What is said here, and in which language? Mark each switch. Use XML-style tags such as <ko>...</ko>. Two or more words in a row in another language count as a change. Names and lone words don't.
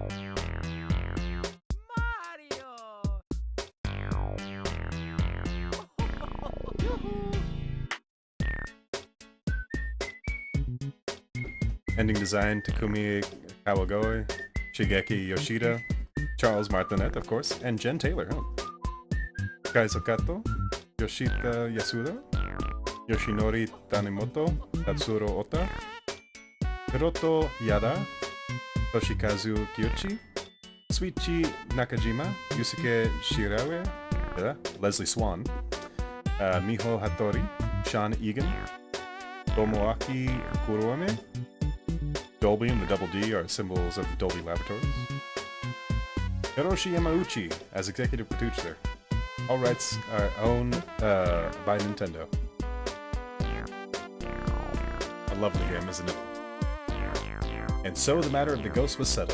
<en>Ending design, Takumi Kawagoe, Shigeki Yoshida, Charles Martinet, of course, and Jen Taylor. Kaizo Kato, Yoshita Yasuda, Yoshinori Tanimoto, Tatsuro Ota, Hiroto Yada, Toshikazu Kiyoshi, Suichi Nakajima, Yusuke Shirawe, Leslie Swan, Miho Hattori, Sean Egan, Tomoaki Kuruame. Dolby and the double D are symbols of Dolby Laboratories. Hiroshi Yamauchi as executive producer. All rights are owned by Nintendo. A lovely game, isn't it? And so the matter of the ghost was settled.</en>